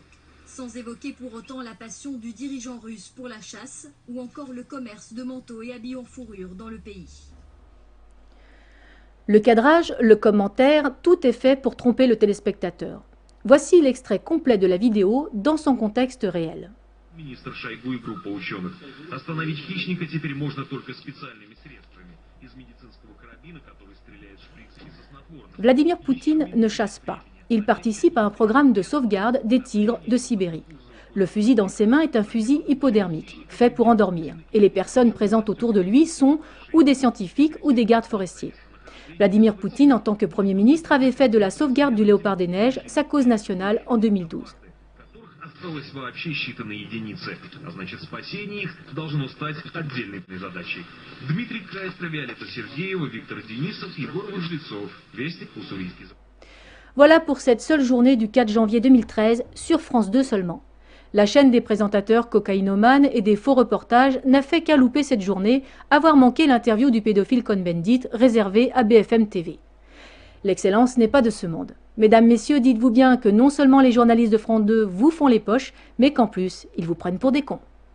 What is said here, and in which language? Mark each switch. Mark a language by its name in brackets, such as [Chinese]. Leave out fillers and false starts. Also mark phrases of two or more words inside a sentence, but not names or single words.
[French] Sans évoquer pour autant la passion du dirigeant russe pour la chasse ou encore le commerce de manteaux et habits en fourrure dans le pays. Le cadrage, le commentaire, tout est fait pour tromper le téléspectateur. Voici l'extrait complet de la vidéo dans son contexte réel. [Russian] Министр Шойгу и группа ученых. Остановить хищника теперь можно только специальными средствами. Из медицинского карабина, который стреляет шприцами со снотворным. [French] Vladimir Poutine ne chasse pas. Il participe à un programme de sauvegarde des tigres de Sibérie. Le fusil dans ses mains est un fusil hypodermique, fait pour endormir. Et les personnes présentes autour de lui sont ou des scientifiques ou des gardes forestiers. Vladimir Poutine, en tant que Premier ministre, avait fait de la sauvegarde du léopard des neiges sa cause nationale en 2012. [Russian] Осталось вообще считанные единицы, а значит спасение их должно стать отдельной задачей. Дмитрий Кайстер, Виолетта Сергеева, Виктор Денисов, Егор Выжлецов. Вестник, Уссурийский. [French] Voilà pour cette seule journée du 4 janvier 2013 sur France 2 seulement. La chaîne des présentateurs cocaïnomanes et des faux reportages n'a fait qu'à louper cette journée, avoir manqué l'interview du pédophile Cohn-Bendit réservée à BFM TV. L'excellence n'est pas de ce monde. Mesdames, messieurs, dites-vous bien que non seulement les journalistes de France 2 vous font les poches, mais qu'en plus, ils vous prennent pour des cons.